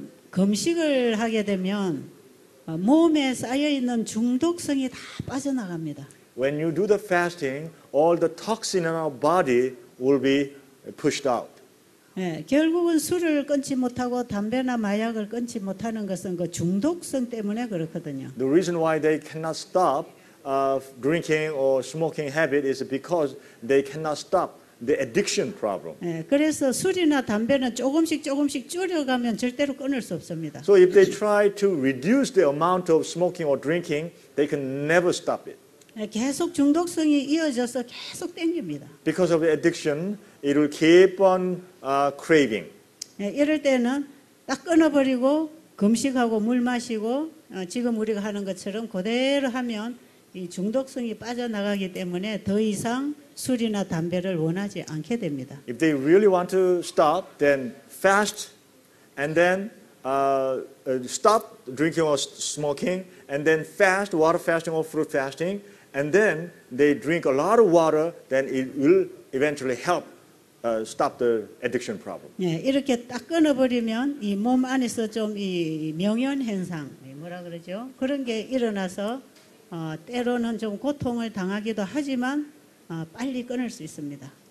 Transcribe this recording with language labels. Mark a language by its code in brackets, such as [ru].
[ko] 금식을 하게 되면 몸에 쌓여 있는 중독성이 다 빠져나갑니다. [en] When you do the fasting, all the toxin in our body will be pushed out. [ko] 예, 결국은 술을 끊지 못하고 담배나 마약을 끊지 못하는 것은 그 중독성 때문에 그렇거든요. [en] The reason why they cannot stop drinking or smoking habit is because they cannot stop the addiction problem. [ko] 예, 그래서 술이나 담배는 조금씩 줄여가면 절대로 끊을 수 없습니다. [en] So if they try to reduce the amount of smoking or drinking, they can never stop it. [ko] 예, 계속 중독성이 이어져서 계속 땡깁니다. [en] Because of the addiction, it will keep on craving. [ko] 예, 이럴 때는 딱 끊어버리고 금식하고 물 마시고 지금 우리가 하는 것처럼 그대로 하면 이 중독성이 빠져나가기 때문에 더 이상 술이나 담배를 원하지 않게 됩니다. [en] If they really want to stop, then fast and then stop drinking or smoking and then fast, water fasting or fruit fasting, and then they drink a lot of water, then it will eventually help stop the addiction problem. [ko] 예, 이렇게 딱 끊어버리면 이 몸 안에서 좀 이 명현 현상, 뭐라 그러죠? 그런 게 일어나서 때로는 좀 고통을 당하기도 하지만 빨리 끊을 수 있습니다.